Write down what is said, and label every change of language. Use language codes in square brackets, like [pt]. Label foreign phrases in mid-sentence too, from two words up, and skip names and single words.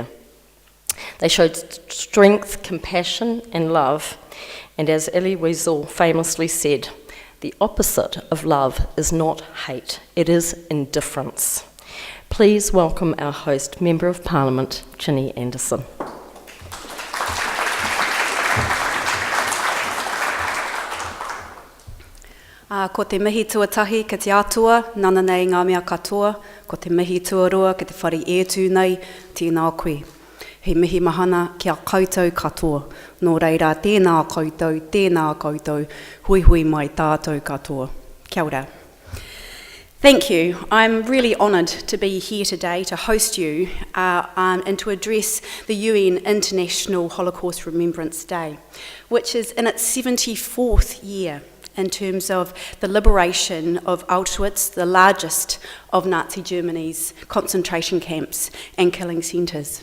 [en] They showed strength, compassion and love, and as Elie Wiesel famously said, the opposite of love is not hate, it is indifference. Please welcome our host, Member of Parliament, Ginny Andersen. [mi] Ko te mihi tuatahi ki te atua, nana nei ngā mea katoa, ko te mihi tuarua ki te whare e tū nei, tēnā koe. He mihi mahana kia koutou katoa, nō reira tēnā koutou, hui hui mai tātou katoa. Kia ora. [en] Thank you. I'm really honoured to be here today to host you and to address the UN International Holocaust Remembrance Day, which is in its 74th year in terms of the liberation of Auschwitz, the largest of Nazi Germany's concentration camps and killing centres.